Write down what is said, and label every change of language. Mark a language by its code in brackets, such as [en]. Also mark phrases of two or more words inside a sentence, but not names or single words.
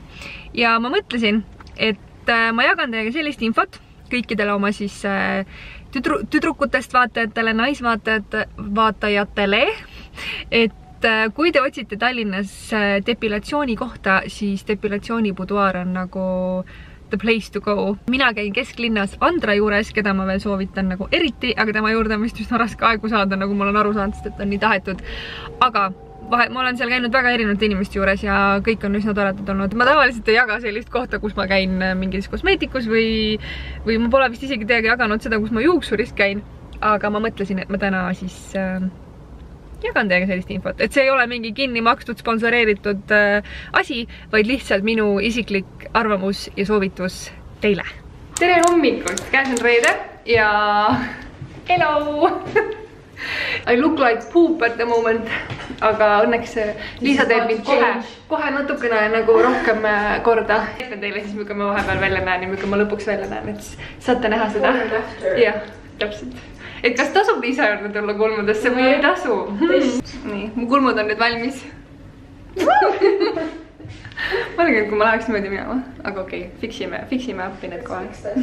[et] Ja ma mõtlesin, et ma jagan teiega sellist infot kõikidele oma siis tüdrukutest vaatajatele, naisvaatajatele, et kui te otsite Tallinnas depilatsiooni kohta, siis depilatsioonibuduaar on nagu [en] the place to go. [et] Mina käin kesklinnas Andra juures, keda ma veel soovitan nagu eriti, aga tema juurde on vist üsna raske aegu saada, nagu ma olen aru saanud, sest et on nii tahetud. Aga ma olen seal käinud väga erinevate inimeste juures ja kõik on üsna toredad olnud. Ma tavaliselt ei jaga sellist kohta, kus ma käin mingis kosmeetikus või ma pole vist isegi teiega jaganud seda, kus ma juuksurist käin. aga ma mõtlesin, et ma täna siis jagan teiega sellist infot, et see ei ole mingi kinni makstud, sponsoreeritud asi, vaid lihtsalt minu isiklik arvamus ja soovitus teile. Tere hommikust, käes on reede ja hello! [en] I look like poop at the moment, [et] aga õnneks Liisa teeb mind kohe natukene nagu rohkem korda. Ütlen teile siis, millega ma vahepeal välja näen ja millega ma lõpuks välja näen, et saate näha seda. Jah, täpselt. Et kas tasub Liisa juurde tulla kulmudesse või ei tasu? Nii, mu kulmud on nüüd valmis. Ma olen küll, kui ma läheks mööda minema, aga okei, fiksime appi need kohe.